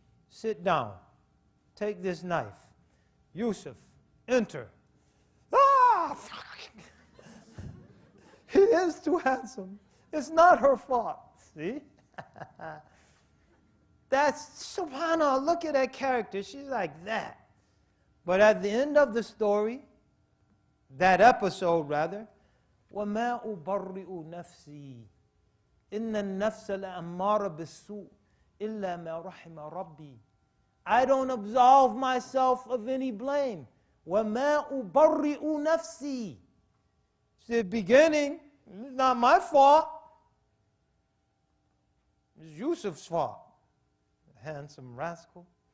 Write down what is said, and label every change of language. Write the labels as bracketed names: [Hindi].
[English] Sit down. Take this knife. Yusuf, enter. Ah! He is too handsome. It's not her fault. See? That's, subhanAllah, look at that character. She's like that. But at the end of the story, that episode rather, [Arabic] وَمَا أُبَرِّئُ نَفْسِي إِنَّ النَّفْسَ لَأَمَّارَ بِالسُّوءِ إِلَّا مَا رَحِمَ رَبِّي. [English] I don't absolve myself of any blame. [Arabic] وَمَا أُبَرِّئُ نَفْسِي. [English] It's the beginning. It's not my fault. It's Yusuf's fault. Handsome rascal.